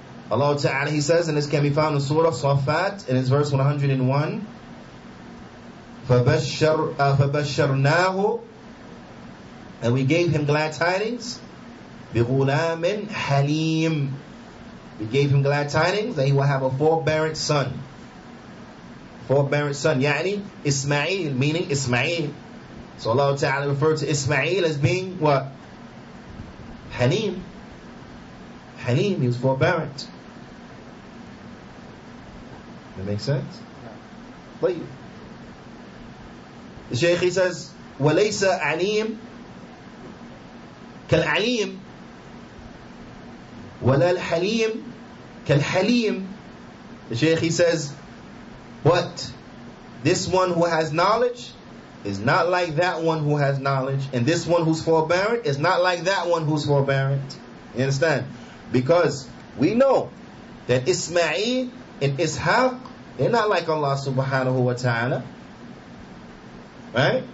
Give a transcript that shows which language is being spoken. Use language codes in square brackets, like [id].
[en] Allah Ta'ala, He says, and this can be found in Surah Safat, in its verse 101, [ar] فَبَشَّرْنَاهُ, [en] and we gave him glad tidings, [ar] بِغُلَامٍ حَلِيمٍ, [en] we gave him glad tidings that he will have a forbearant son. Forbearant son, yani Ismail, meaning Ismail. So Allah Ta'ala referred to Ismail as being what? Halim. Halim, he was forbearant. That makes sense? [ar] But the Shaykh, he says, وَلَيْسَ عَلِيمٌ كَالْعَلِيمِ وَلَا الْحَلِيمُ كَالْحَلِيمِ. [en] The Shaykh, he says, but this one who has knowledge is not like that one who has knowledge, and this one who's forbearant is not like that one who's forbearant. You understand? Because we know that Ismail and Ishaq, they're not like Allah subhanahu wa ta'ala. Right?